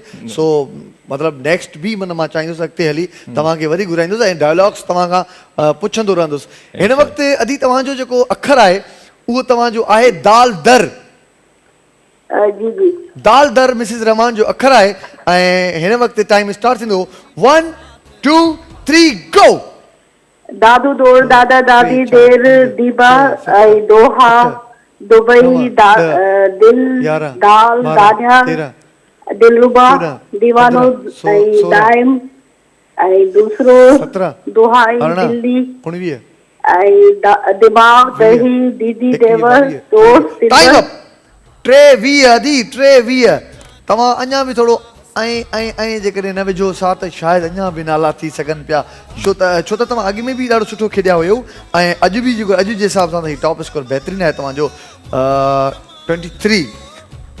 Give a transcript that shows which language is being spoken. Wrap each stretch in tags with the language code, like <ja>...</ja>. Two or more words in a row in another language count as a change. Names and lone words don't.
<sd>सो मतिलबु नेक्स्ट बि माना मां चाहींदुसि अॻिते हली तव्हांखे वरी घुराईंदुसि ऐं डायलॉग्स तव्हां खां पुछंदो रहंदुसि। हिन वक़्तु अदी तव्हांजो जेको अखर आहे उहो तव्हांजो आहे दाल दर। जी जी दाल दर मिसिस रहमान जो अखर आहे। ऐं हिन वक़्तु</sd> <en>time start</en> <sd>थींदो 1 2 3 गो। दादू दौड़, दादा दादी, देर दीबा, दोहा, दुबई, दिल, दाल, दानिया, दिलरुबा, दीवानो, दाइम, दूसरो दोहा, दिल्ली, दिमाग, दही, दीदी, देवर, दोस्त। 23 तव्हां अञा बि थोरो ऐं जेकॾहिं न विझो सा त शायदि अञा बि नाला थी सघनि पिया, छो त तव्हां अॻु में बि ॾाढो सुठो खेॾिया हुयो। ऐं अॼु बि जेको अॼु जे हिसाब सां त</sd> <en>top score</en> <sd>बहितरीनु आहे तव्हांजो 23।</sd>